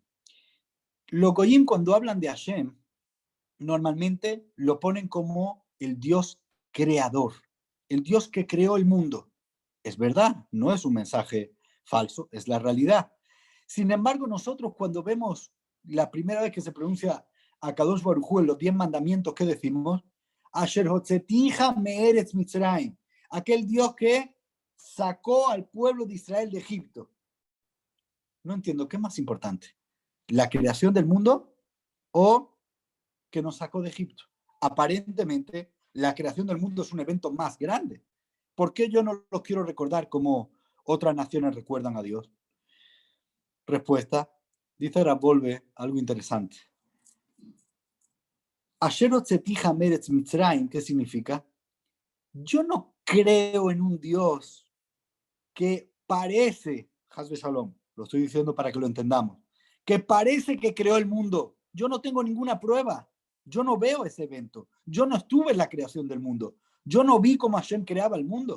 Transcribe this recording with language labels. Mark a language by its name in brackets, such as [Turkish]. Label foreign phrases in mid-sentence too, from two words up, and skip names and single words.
[Spanish] Los Goyim, cuando hablan de Hashem, normalmente lo ponen como el Dios creador, el Dios que creó el mundo. Es verdad, no es un mensaje falso, es la realidad. Sin embargo, nosotros cuando vemos la primera vez que se pronuncia a [Hebrew] קדוש ברוך הוא [Spanish] en los 10 mandamientos, ¿qué decimos? [Hebrew] אשר הוצאתיך מארץ מצרים, [Spanish] aquel Dios que sacó al pueblo de Israel de Egipto. No entiendo, ¿qué es más importante? ¿La creación del mundo o que nos sacó de Egipto? Aparentemente, la creación del mundo es un evento más grande. ¿Por qué yo no lo quiero recordar como otras naciones recuerdan a Dios? Respuesta, Dice Ravolve algo interesante. [Hebrew] אשר הוצאתיך מארץ מצרים, [Spanish] ¿qué significa? Yo no creo en un Dios que parece, [Hebrew] חס ושלום, [Spanish] lo estoy diciendo para que lo entendamos, que parece que creó el mundo. Yo no tengo ninguna prueba. Yo no veo ese evento. Yo no estuve en la creación del mundo. Yo no vi cómo Hashem creaba el mundo.